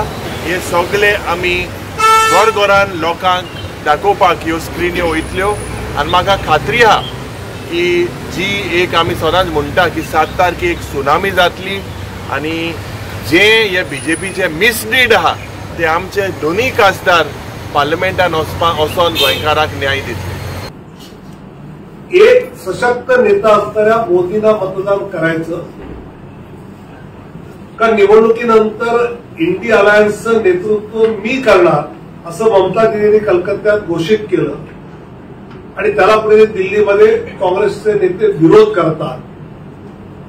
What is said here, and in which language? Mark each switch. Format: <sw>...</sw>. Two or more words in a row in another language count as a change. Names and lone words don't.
<kok>हे सगळे आमी घोरान लोकांक दाखोवपाक ह्यो स्क्रिन्यो वयतल्यो आनी म्हाका खात्री आहा की जी एक आमी सदांच म्हणटा की 7 तारखेक सुनामी जातली आनी जे हे बीजेपीचे मिसडीड आहा ते आमचे दोनूय खासदार पार्लमेंटान वचोन गोंयकारांक न्याय दितले।</kok> <mr>एक सशक्त नेता असणाऱ्या मोदींना मतदान करायचं का निवडणुकीनंतर इंडिया अलायन्सचं नेतृत्व मी करणार असं ममता दीदींनी कलकत्त्यात घोषित केलं आणि त्याला पुढे दिल्लीमध्ये काँग्रेसचे नेते विरोध करतात।</mr>